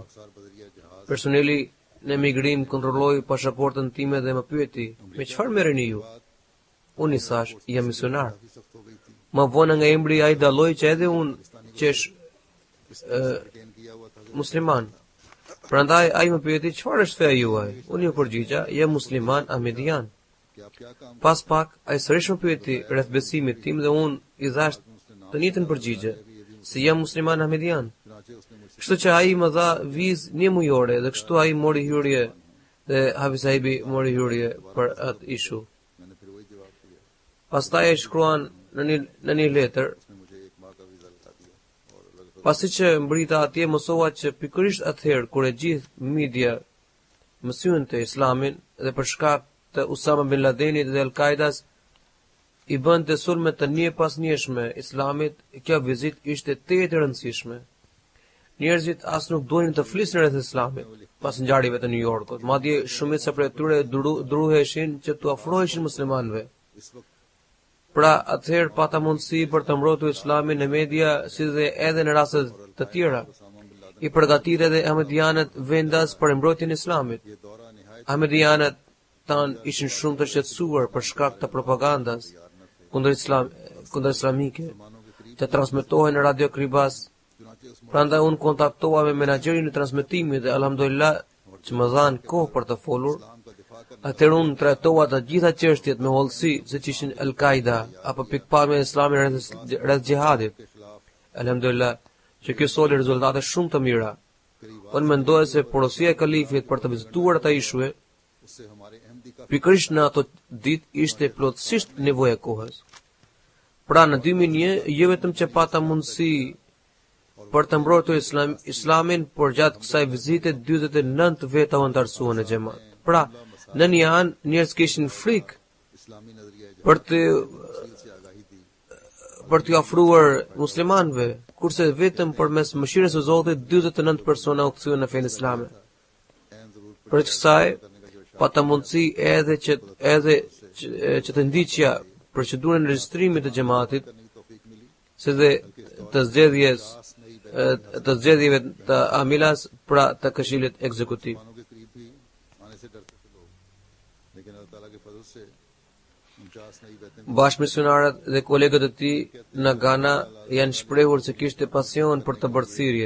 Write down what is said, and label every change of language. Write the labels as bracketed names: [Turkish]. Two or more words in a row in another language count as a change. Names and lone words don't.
[Albanian] Personeli në emigrim kontrolloi pasaportën time dhe më pyeti: "Me çfarë merreni ju?" Unë i thash: "Jam misionar." Më vonë nga emri ai dalloi që edhe unë qesh musliman. Prandaj ai më pyeti, çfarë është feja juaj? Unë ju përgjigja, jam musliman ahmedian. [Urdu] کہ آپ کیا کام [Albanian] Pas pak, ai sërish më pyeti rreth besimit tim dhe unë i thash të njëjtën përgjigje, se jam musliman ahmedian. [Urdu] چنانچہ اس نے مجھ سے [Albanian] Kështu që ai më dha vizë një mujore dhe kështu ai mori hyrje dhe Hafiz Sahibi mori hyrje për atë ishu. [Urdu] میں نے پھر وہی جواب دیا [Albanian] Pastaj ai shkruan në një letër, [Urdu] اس نے مجھے 1 ماہ کا ویزا لگا دیا اور الگ [Albanian] pasi që mbrita atje mësova që pikërisht atëherë kur e gjithë media mësynte islamin dhe për shkak të Usama bin Ladenit dhe Al-Qaidas i bënte sulme të një pas njëshme islamit, kjo vizit ishte tetë e rëndësishme. Njerëzit as nuk donin të flisnin rreth islamit pas ngjarjeve të New Yorkut. Madje shumica prej tyre duruheshin që të afroheshin muslimanëve. [Urdu] اس وقت [Albanian] Pra atëherë pata mundësi për të mbrojtur islamin në media, si dhe edhe në raste të tjera. उसामा बिन लादेन I përgatitë edhe ahmedianët vendas për mbrojtjen e islamit. [Urdu] یہ دورہ نہایت [Albanian] Ahmedianët tan ishin shumë të shqetësuar për shkak të propagandas kundër islamike që transmetohen në Radio Kribas. [Urdu] چنانچہ اس [Albanian] Prandaj unë kontaktova me menaxherin e transmetimit dhe alhamdulillah që më dhanë kohë për të folur. [Urdu] اسلام کا دفاع کرنے [Albanian] Atëherë unë trajtova të gjitha çështjet me hollësi, siç ishin Al-Qaida apo pikpamja e islamit rreth xhihadit. [Urdu] کے خلاف [Albanian] Alhamdulillah që kjo soli rezultate shumë të mira. [Urdu] करीब [Albanian] Unë mendoj se porosia e kalifit për të vizituar ata ishue [Urdu] اس سے ہمارے احمدی کا [Albanian] pikërisht në ato ditë ishte plotësisht nevojë e kohës. Pra në 2001 jo vetëm që pata mundësi për të mbrojtur islamin, por gjatë kësaj vizite 49 veta u antarësuan në xhamat. Pra, në një anë njerëz kishin frikë [Urdu] اسلامی نظریہ [Albanian] për të [Urdu] سے آگاہی دی [Albanian] për t'u ofruar muslimanëve, kurse vetëm përmes mëshirës së Zotit 49 persona u kthyen në fenë islame. [Urdu] این ضرور [Albanian] Për kësaj pata mundësi edhe që të ndiqja procedurën e regjistrimit të xhamatit, [Urdu] کرنے کی توفیق ملی [Albanian] si dhe të zgjedhjeve të amilas pra të këshillit ekzekutiv. [Urdu] مسلمانوں کے قریب بھی آنے سے ڈرتے تھے لوگ لیکن اللہ تعالیٰ کے فضل سے 49 نئی بیعتیں [Albanian] Bashkëmisionarët dhe kolegët e tij në Ghana janë shprehur se kishte pasion për të bërë thirrje